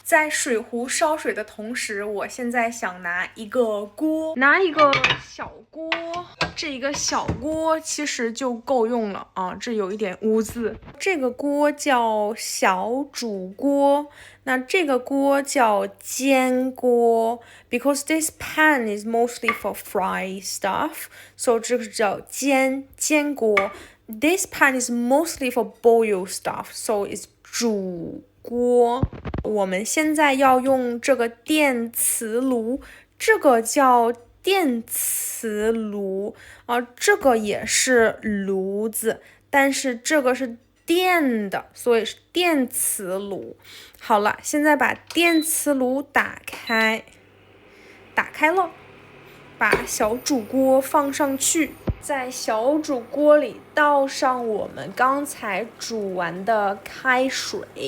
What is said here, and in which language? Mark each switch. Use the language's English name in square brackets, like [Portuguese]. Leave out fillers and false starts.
[Chinese] 在水壶烧水的同时，我现在想拿一个锅，拿一个小锅，这一个小锅其实就够用了这有一点污渍。这个锅叫小煮锅，那这个锅叫煎锅 ， [English] because this pan is mostly for fry stuff， [Chinese] so 这个叫煎锅。 [English] This pan is mostly for boil stuff, so it's [Chinese] 煮锅。我们现在要用这个电磁炉，这个叫电磁炉这个也是炉子，但是这个是电的，所以是电磁炉。好了，现在把电磁炉打开了，把小煮锅放上去，在小煮锅里倒上我们刚才煮完的开水。